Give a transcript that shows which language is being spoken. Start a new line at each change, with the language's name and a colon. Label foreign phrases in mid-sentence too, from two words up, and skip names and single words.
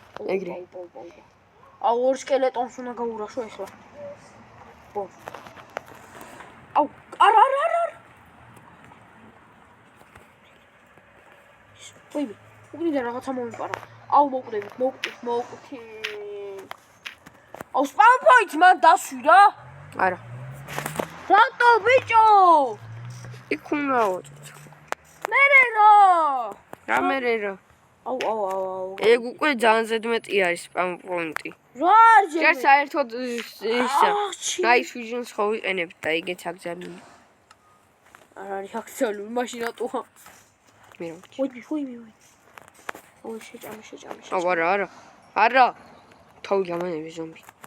Georgian: აუ ორ სკელეტონს უნდა გაურაშო ეხლა ბოს. აუ, არა. ვიი, უკნიდან რაღაცა მომიპარა. აუ, მოვკვდები. აუ,
English: spam point
Georgian: მან დასვი რა. არა. რატო ბიჭო? იქ უნდა ვაწვდ. მერე რა? რა მერე რა? აუ. ეგ უკვე ძალიან ზედმეტი არის
English: spam point-
Georgian: ი. რა არის? ჯერ საერთოდ ისა
English: night vision-
Georgian: ს ხო ვიყენებთ და იგეც აკრძალული. არ არის აქციული, მაშინ რატოა? მე რა ვქი. ვაი. ოი, შეჭამე. აუ, არა. თავი გამანები ზომბი.